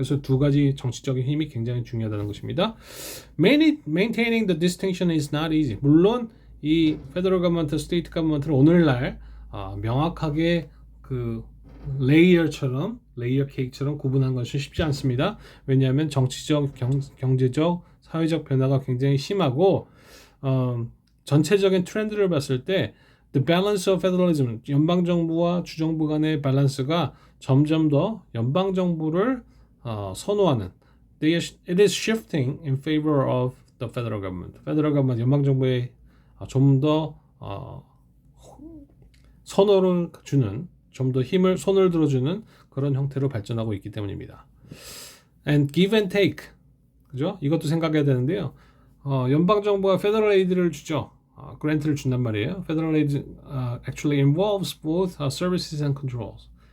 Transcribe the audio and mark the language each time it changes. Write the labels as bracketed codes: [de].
[ko] 그래서 두 가지 정치적인 힘이 굉장히 중요하다는 것입니다. [en] Maintaining the distinction is not easy. [ko] 물론 이 페더럴 거버먼트, 스테이트 거버먼트를 오늘날 명확하게 그 레이어 케이크처럼 구분한 것은 쉽지 않습니다. 왜냐하면 정치적, 경제적, 사회적 변화가 굉장히 심하고 전체적인 트렌드를 봤을 때 [en] The balance of federalism, [ko] 연방정부와 주정부 간의 밸런스가 점점 더 연방정부를 선호하는 [en] It is shifting in favor of the federal government. [ko] Federal government, 연방정부에 좀 더 선호를 주는, 좀 더 손을 들어주는 그런 형태로 발전하고 있기 때문입니다. [en] And give and take, [ko] 그죠? 이것도 생각해야 되는데요. 연방정부가 federal aid를 주죠. 그랜트를 준단 말이에요. [en] Federal aid actually involves both services and controls.